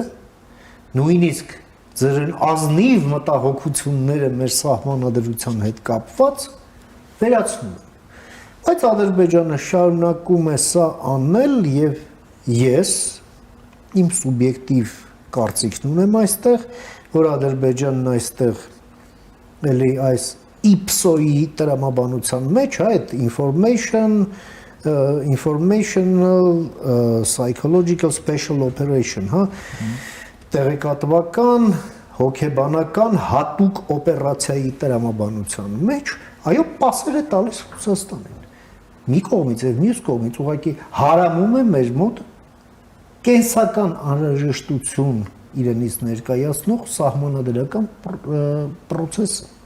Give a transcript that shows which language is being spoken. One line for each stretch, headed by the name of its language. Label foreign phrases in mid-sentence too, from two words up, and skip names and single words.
Armenian: նույնիսկ ձեր ազնիվ մտահոգությունները մեր սահմանադրության հետ կապված վերացնում են։ Բայց Ադրբեջանը շարունակում է սա անել եւ ես իմ սուբյեկտիվ կարծիքն ունեմ այստեղ, որ Ադրբեջանն այստեղ էլի այս IPSO-ի տրամաբանության մեջ այդ
English: informational psychological special operation,
Armenian: հա, տեղեկատվական, հոգեբանական հատուկ օպերացիայի տրամաբանության մեջ, այո, պասեր է տալիս Ռուսաստանին։ Մի կողմից եւ մյուս կողմից ուղղակի հարամում է մեր մոտ կենսական անհրաժեշտություն իրենից ներկայացնող սահմանադրական process-ը։